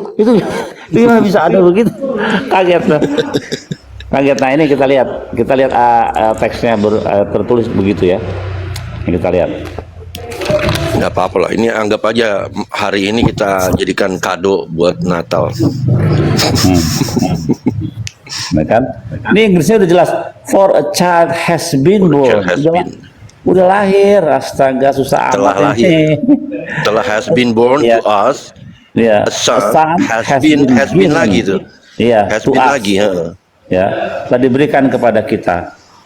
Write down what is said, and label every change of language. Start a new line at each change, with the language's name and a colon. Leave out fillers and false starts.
Indonesian: Itu gimana bisa ada begitu? Kaget lah. Nah, ini kita lihat teksnya tertulis begitu ya. Ini kita lihat. Nggak apa-apa lah. Ini anggap aja hari ini kita jadikan kado buat Natal. Nah kan? Ini Inggrisnya udah jelas.
English: For a child has been born.
Indonesian: Udah lahir. Astaga, susah amat ini. Telah
English: has been born to us. Ya, a son has been
Indonesian: lagi tuh. Iya,
English: has been
Indonesian: lagi. Ya, telah diberikan kepada kita.